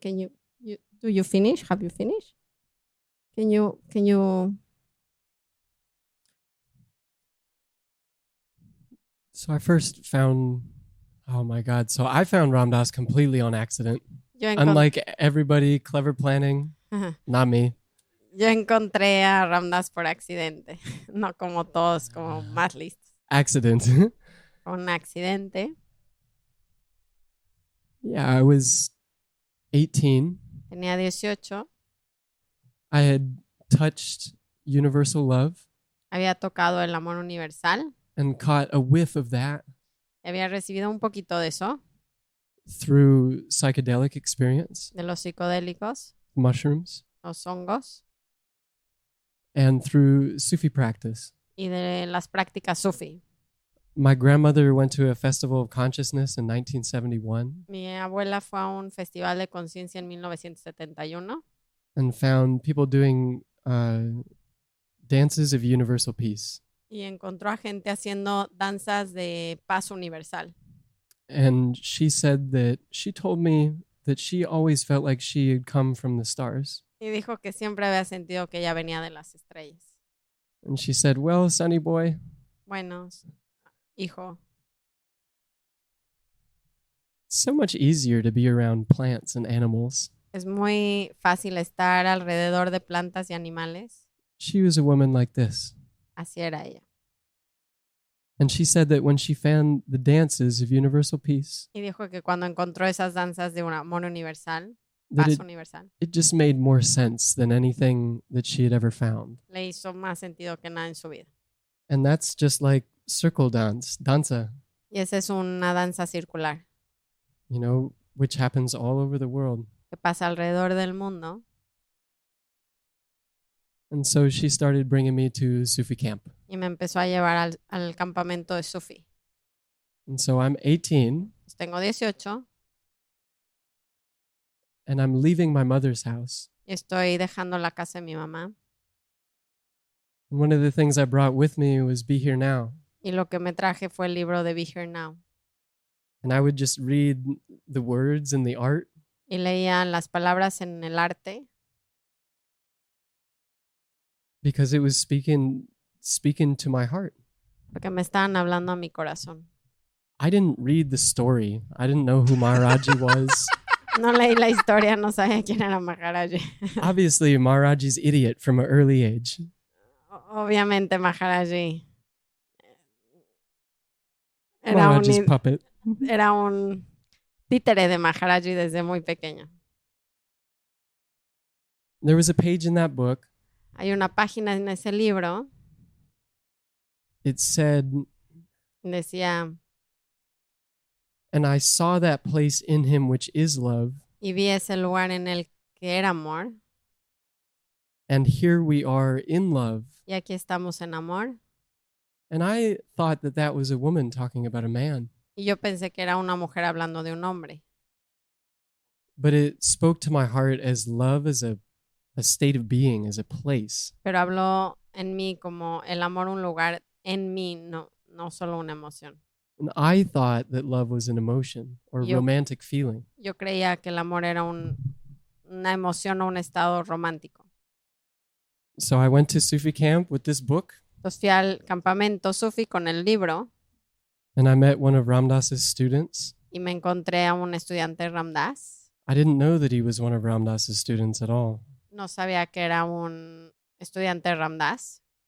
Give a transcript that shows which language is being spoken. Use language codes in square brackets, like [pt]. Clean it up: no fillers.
[en] Do you finish? Have you finished? Can you? So I first found, oh my God. So I found Ram Dass completely on accident. Unlike everybody, clever planning, not me. [es] Yo encontré a Ram Dass por accidente, no como todos, como más listos. [en] Accident. [es] Un accidente. [en] Yeah, I was 18. [es] Tenía 18. [en] I had touched universal love. [es] Había tocado el amor universal. [en] And caught a whiff of that. [es] Había recibido un poquito de eso. [en] Through psychedelic experience. [es] De los psicodélicos. [en] mushrooms, [es] los hongos [en] and through Sufi practice. [es] y de las prácticas sufi. [en] My grandmother went to a festival of consciousness in 1971 [es] Mi abuela fue a un festival de conciencia en 1971 [en] and found people doing dances of universal peace. [es] y encontró a gente haciendo danzas de paz universal. [en] And she said that she told me that she always felt like she had come from the stars. [es] Y dijo que siempre había sentido que ella venía de las estrellas. [en] And she said, well, sonny boy, [es] Bueno, hijo, [en] it's so much easier to be around plants and animals. [es] es muy fácil estar alrededor de plantas y animales. [en] She was a woman like this. [es] Así era ella. [en] And she said that when she found the dances of universal peace, [es] Y dijo que cuando encontró esas danzas de un amor universal, [en] that [es] paz universal, [en] it just made more sense than anything that she had ever found. [es] le hizo más sentido que nada en su vida. [en] And that's just like circle dance, danza, [es] Y esa es una danza circular [en] you know, which happens all over the world. [es] que pasa alrededor del mundo. [en] And so she started bringing me to Sufi camp. [es] Y me empezó a llevar al campamento de Sufi. [en] And so I'm 18 [es] Pues tengo 18 [en] and I'm leaving my mother's house. [es] y estoy dejando la casa de mi mamá. [en] And one of the things I brought with me was Be Here Now. [es] Y lo que me traje fue el libro de Be Here Now. [en] And I would just read the words and the art. [es] Y leía las palabras en el arte [en] Because it was speaking to my heart. [es] porque me estaban hablando a mi corazón. [en] I didn't read the story. I didn't know who Maharaji was. [es] No leí la historia, no sabía quién era Maharaji. [en] Obviously, Maharaji's idiot from an early age. [es] Obviamente Maharaji era [en] Maharaji's puppet. [es] era un títere de Maharaji desde muy pequeño. [en] There was a page in that book. [es] Hay una página en ese libro, [en] It said, [es] decía, [en] and I saw that place in him which is love, [es] y vi ese lugar en el que era amor, [en] and here we are in love. [es] y aquí estamos en amor. [en] And I thought that that was a woman talking about a man. [es] Y yo pensé que era una mujer hablando de un hombre. [en] But it spoke to my heart as love as a state of being, as a place. [es] Pero habló en mí como el amor, un lugar en mí, no solo una emoción. [en] And I thought that love was an emotion or [es] Yo- [en] romantic feeling. [es] Yo creía que el amor era una emoción o un estado romántico. [en] So I went to Sufi camp with this book, [es] Entonces fui al campamento Sufi con el libro [en] and I met one of Ram Dass's students. [es] y me encontré a un estudiante Ram Dass. [en] I didn't know that he was one of Ram Dass's students at all. [es] No sabía que era un estudiante Ram Dass.